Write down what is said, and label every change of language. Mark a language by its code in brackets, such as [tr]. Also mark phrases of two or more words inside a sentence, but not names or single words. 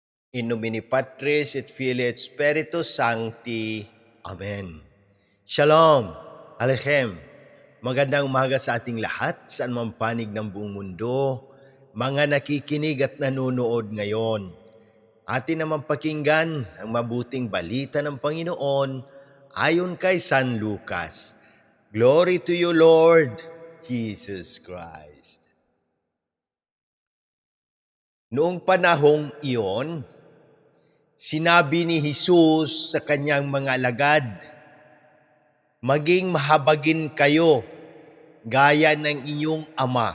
[la] In nomine Patris et Filii et Spiritus Sancti. [he] Amen. Shalom. Alechem. [tl] Magandang umaga sa ating lahat, saan man panig ng buong mundo, mga nakikinig at nanonood ngayon. Atin naman pakinggan ang mabuting balita ng Panginoon ayon kay San Lucas. [en] Glory to you, Lord Jesus Christ. [tl] Noong panahong iyon, sinabi ni Jesus sa kanyang mga alagad, maging mahabagin kayo gaya ng inyong ama.